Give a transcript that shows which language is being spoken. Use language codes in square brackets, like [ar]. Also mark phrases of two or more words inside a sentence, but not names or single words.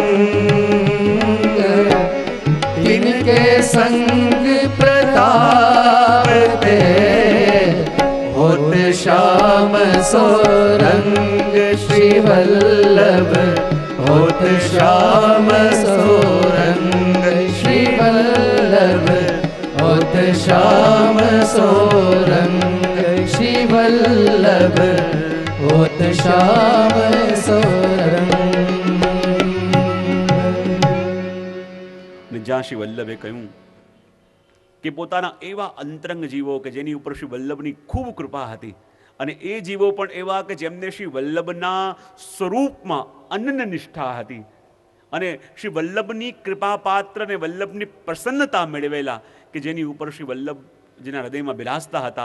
[hi] तिनके संग प्रताप ते होत श्याम सोरंग श्री वल्लभ होत श्याम सोरंग श्री वल्लभ होत श्याम सोरंग श्री वल्लभ होत श्याम सोरंग. [gu] જ્યાં શ્રી વલ્લભે કહ્યું કે પોતાના એવા અંતરંગ જીવો કે જેની ઉપર શ્રી વલ્લભની ખૂબ કૃપા હતી, અને એ જીવો પણ એવા કે જેમને શ્રી વલ્લભના સ્વરૂપમાં અનન્ય નિષ્ઠા હતી, અને શ્રી વલ્લભની કૃપા પાત્ર અને વલ્લભની પ્રસન્નતા મેળવેલા કે જેની ઉપર શ્રી વલ્લભ જેના હૃદયમાં બિરાજતા હતા.